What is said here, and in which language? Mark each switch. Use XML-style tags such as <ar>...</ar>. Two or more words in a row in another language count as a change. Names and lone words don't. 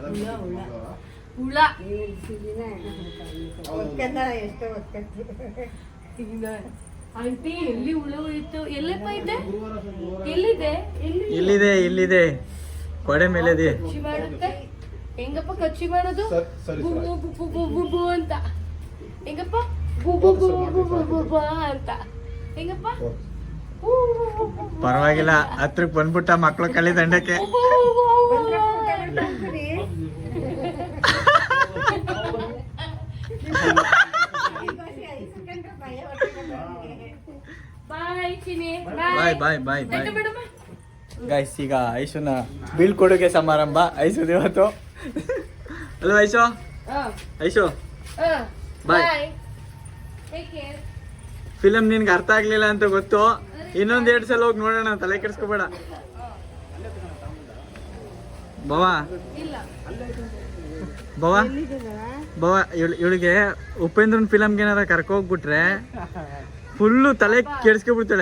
<kn>ಹುಳ ಆಂಟಿ ಎಲ್ಲಿ ಹುಳ ಹೋಯ್ತು? ಎಲ್ಲಪ್ಪ ಇದೆ? ಎಲ್ಲಿದೆ? ಇಲ್ಲಿದೆ ಕೊಡೆ ಮೇಲೆ ಇದೆ. ಕಚ್ಚಿ ಮಾಡುತ್ತೆ. ಹೆಂಗಪ್ಪ ಕಚ್ಚಿ ಮಾಡೋದು? ಸರಿ, ಬು ಬು ಬು ಬು ಬು ಬು ಅಂತ. ಹೆಂಗಪ್ಪ? ಬು ಬು ಬು ಬು ಬು ಬು ಬು ಅಂತ. ಹೆಂಗಪ್ಪ? ಬು ಬು ಬು ಬು ಬು. ಪರವಾಗಿಲ್ಲ, ಹತ್ರಕ್ಕೆ ಬಂದ್ಬಿಟ್ಟ ಮಕ್ಳು ಕಲಿ ದಂಡಕ್ಕೆ. ಬು ಬು ಬು ಬು ಬು. ಬಾಯ್ ಚಿನಿ.</kn> <en>bye guys,</en> <kn>ಈಗ ಐಶುನ ಬೀಳ್ಕೊಡುಗೆ ಸಮಾರಂಭ ಐಶುದು ಇವತ್ತು. ಅಲ್ವಾ ಐಶು? ಐಶು ಬಾಯ್. ಫಿಲಮ್ ನಿನ್ಗೆ ಅರ್ಥ ಆಗ್ಲಿಲ್ಲ ಅಂತ ಗೊತ್ತು, ಇನ್ನೊಂದ್ 2 ಸಲ ಹೋಗಿ ನೋಡೋಣ, ತಲೆ ಕೆಡ್ಸ್ಕೊಬೇಡ. ಬಾವಾ ಇವಳಿಗೆ ಉಪೇಂದ್ರನ್ ಫಿಲಮ್ಗೆ ಏನಾರ ಕರ್ಕೋಗ್ಬಿಟ್ರೆ ಫುಲ್ಲು ತಲೆ ಕೆಡ್ಸ್ಕೊಬಿಡ್ತಾಳೆ.</kn>